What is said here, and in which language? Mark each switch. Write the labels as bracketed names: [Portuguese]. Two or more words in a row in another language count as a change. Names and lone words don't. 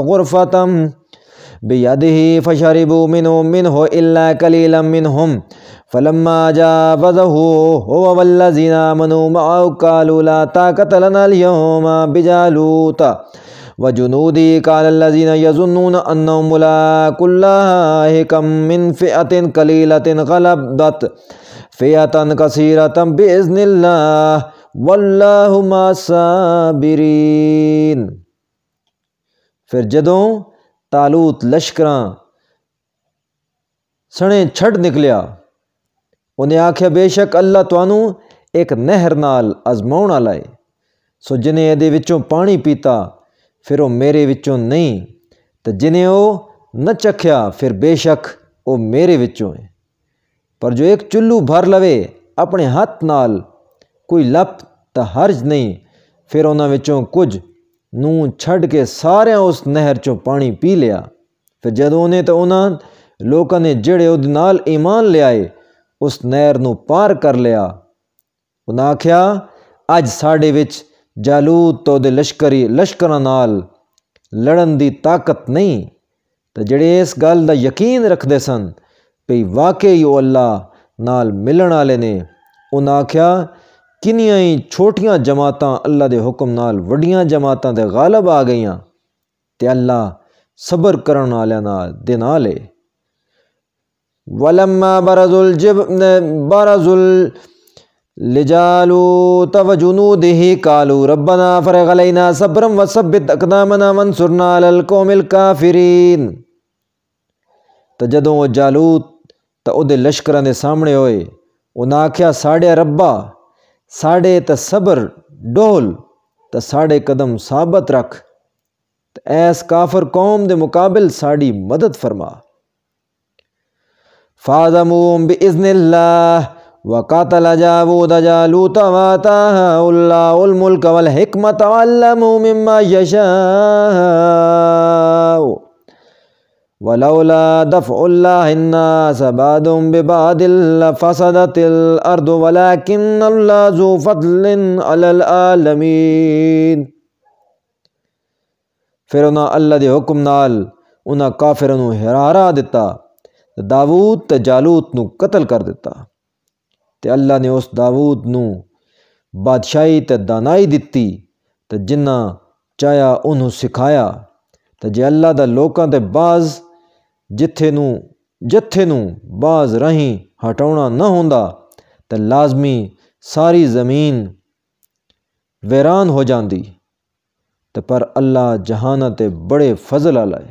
[Arabic] غرفة بیدہ فشربوا منہ الا قلیلا منہم فلما جاوزه هو والذين آمنوا معه قالوا لا طاقة لنا اليوم بجالوت وجنوده قال الذين يظنون أنهم ملاقو الله كم من فئة قليلة غلبت فئة كثيرة بإذن الله واللہ مع الصابرین۔ [Punjabi] پھر جدوں طالوت لشکراں سنے چھڑ نکلیا، انہیں آکھیا بے شک اللہ توانوں ایک نہر نال آزماؤن والا ہے، سو جنہیں ایدے وچوں پانی پیتا پھر وہ میرے وچوں نہیں، تو جنہیں وہ نہ چکھیا پھر بے شک وہ میرے وچوں ہے۔ پر جو ایک چلو بھر لوے اپنے ہاتھ نال کوئی لپ تا حرج نہیں، پھر انہاں وچوں کچھ نوں چھڑ کے سارے اس نہر چوں پانی پی لیا۔ پھر جدوں انہیں تو انہاں لوکاں نے جڑے اودے نال ایمان لے آئے اس نہر نوں پار کر لیا۔ انہاں آکھیا اج ساڈے وچ جالوت تو دے لشکراں نال لڑن دی طاقت نہیں، تو جڑے اس گل دا یقین رکھدے سن پئی واقعی وہ اللہ نال ملن والے نے، انہاں آکھیا کنیاں ہی چھوٹیاں جماعتاں اللہ دے حکم نال وڈیاں جماعتاں دے غالب آ گئیاں، تے اللہ صبر کرن والیاں دے نال ہے۔ [Arabic] وَلَمَّا بَرَزُوا لِجَالُوتَ وَجُنُودِهِ قَالُوا رَبَّنَا أَفْرِغْ عَلَيْنَا صَبْرًا وَثَبِّتْ أَقْدَامَنَا وَانصُرْنَا عَلَى الْقَوْمِ الْكَافِرِينَ۔ [Punjabi] تو جدوں وہ جالوت تو اودے لشکراں دے سامنے ہوئے، انہاں آکھیا ساڈے ربا ساڈے تے صبر ڈول تے ساڈے قدم ثابت رکھ، تے ایس کافر قوم دے مقابل ساڈی مدد فرما۔ [Arabic] فَعَزَمُوهُمْ بِإِذْنِ اللَّهِ وَقَاتَلَ جَالُوتُ جَالُوتَ وَآتَاهُ اللَّهُ الْمُلْكَ وَالْحِكْمَةَ وَعَلَّمَهُ مِمَّا يَشَاءُ وَلَوْلَا دَفْعُ اللَّهِ النَّاسَ بَعْضَهُم بِبَعْضٍ لَفَسَدَتِ الْأَرْضُ وَلَكِنَّ اللَّهَ ذُو فَضْلٍ عَلَى الْعَالَمِينَ۔ [Punjabi] پھر انہاں اللہ دے حکم نال انہاں کافراں نوں ہرا دتا، داؤد تے جالوت نوں قتل کر دیتا، تے اللہ نے اس داؤد نوں بادشاہی تے دانائی دتی، تے جنہ چاہیا انہوں سکھایا، تے جے اللہ دا لوکاں تے باز جتھے نوں باز رہیں ہٹاونا نہ ہوندا تے لازمی ساری زمین ویران ہو جاندی، تے پر اللہ جہانہ تے بڑے فضل والا ہے۔